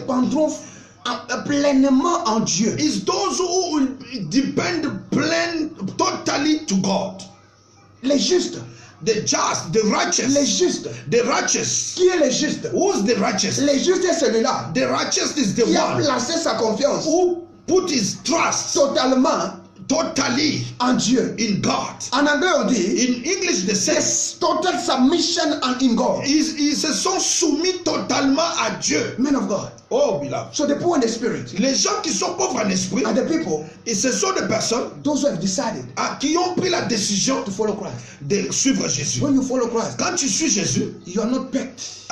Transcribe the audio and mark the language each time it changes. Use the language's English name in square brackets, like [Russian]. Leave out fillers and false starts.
[French] Dépendront pleinement en Dieu. [English] It's those who will depend totally to God. [French] Les justes. [English] The just, the righteous. [French] Les justes. [English] The righteous. [French] Qui est le juste? [English] Who's the righteous? [French] Les justes est celui-là. [English] The righteous is the [French] qui [English] one [French] a placé sa confiance. [English] Who put his trust totally [French] en Dieu. [English] In God. [French] En anglais on dit. [English] In English they say. Total submission in God. [French] Ils se sont soumis totalement à Dieu. [English] Men of God. Oh, beloved. So the poor in the spirit. [French] Les gens qui sont pauvres en esprit. [English] And the people. [French] Et ce sont des personnes. [English] Those who have decided. [French] Qui ont pris la décision. [English] To follow Christ. [French] De suivre Jésus. [English] When you follow Christ. [French] Quand tu suis Jésus. [English] You are not packed.